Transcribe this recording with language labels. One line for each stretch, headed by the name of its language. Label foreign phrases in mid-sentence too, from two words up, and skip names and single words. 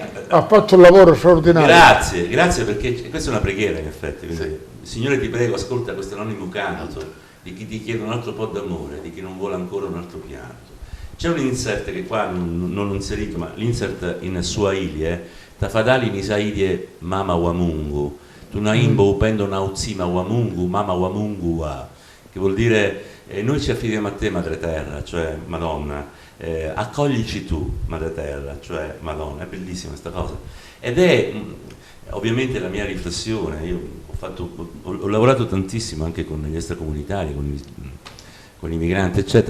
Italian: ha fatto un lavoro straordinario. Grazie perché questa è una preghiera in effetti. Quindi, Signore ti prego, ascolta questo anonimo canto di chi ti chiede un altro po' d'amore, di chi non vuole ancora un altro pianto. C'è un insert che qua non ho inserito, ma l'insert in Swahili è
Swahili: Tafadhali nisaidie mama wa Mungu, tunaimbo upendo na uzima wa Mungu, mama wa Mungu wa,
Italian: che vuol dire noi ci affidiamo a te Madre Terra, cioè Madonna, accoglici tu Madre Terra, cioè Madonna. È bellissima questa cosa ed è ovviamente la mia riflessione. Io ho lavorato tantissimo anche con gli extracomunitari, con i migranti eccetera.